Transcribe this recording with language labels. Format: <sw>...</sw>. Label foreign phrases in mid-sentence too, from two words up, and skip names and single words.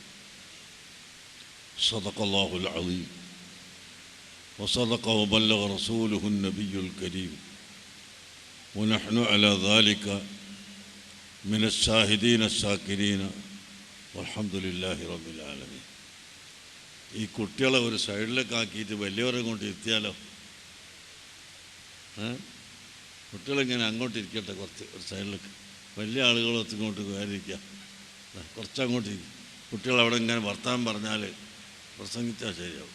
<ar>صدق الله العظيم وصدق وبلغ رسوله النبي الكريم ونحن على ذلك من الشاهدين الشاكرين والحمد لله رب العالمين.</ar> <ml>ഈ കുട്ടികളെ ഒരു സൈഡിലൊക്കെ ആക്കിയിട്ട് വലിയവരെ കൊണ്ട് ഇരുത്തിയാലോ? കുട്ടികളിങ്ങനെ അങ്ങോട്ട് ഇരിക്കട്ടെ, കുറച്ച് ഒരു സൈഡിലേക്ക്. വലിയ ആളുകളൊക്കെ ഇങ്ങോട്ട് കയറിയിരിക്കുക, കുറച്ചങ്ങോട്ട് ഇരിക്കും. കുട്ടികളവിടെ ഇങ്ങനെ വർത്തമാനം പറഞ്ഞാൽ പ്രസംഗിച്ചാൽ ശരിയാവും.</ml>